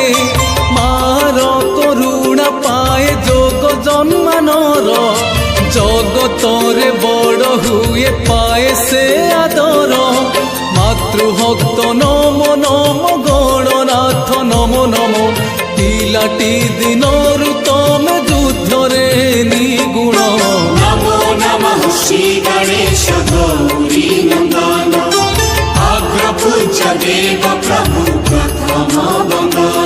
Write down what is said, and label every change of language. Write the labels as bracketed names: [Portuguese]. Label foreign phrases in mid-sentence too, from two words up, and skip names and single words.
[Odia] ମାର କରୁଣା ପାଏ ଯୋଗ ଜନ୍ମାନର, ଜଗତରେ ବଡ଼ ହୁଏ ପାଏ ସେ ଆଦର। ମାତୃଭକ୍ତ ନମ ନମ ଗଣନାଥ ନମ ନମ, ପିଲାଟି ଦିନରୁ ତମେ ଯୁଦ୍ଧରେ ନିଗୁଣ। [Hindi] नमो नमः श्री गणेश गौरी नंदन, अग्रपूज्य देव प्रभु प्रथम वंदन।